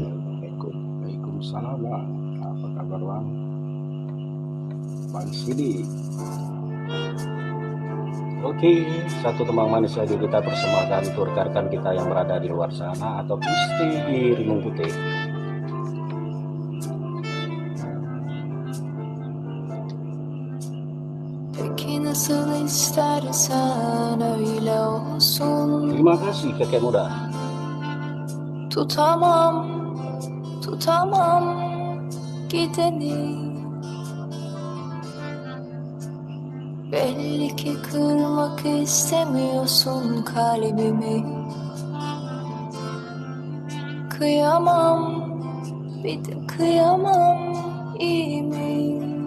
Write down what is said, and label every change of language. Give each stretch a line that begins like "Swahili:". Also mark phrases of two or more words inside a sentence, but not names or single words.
Indonesian: Waalaikumsalam Bang. Apa kabar Bang? Bang Sidi. Oke, satu tembang manis lagi kita persembahkan untuk rekan-rekan kita yang berada di luar sana atau pasti di Riung Putih.
Turkish: Peki nasıl istersen öyle olsun.
Indonesian: Terima kasih kakek muda.
Turkish: Tutamam, tutamam gideni. Belli ki kırmak istemiyorsun kalbimi. Kıyamam, bir de kıyamam, iyi mi?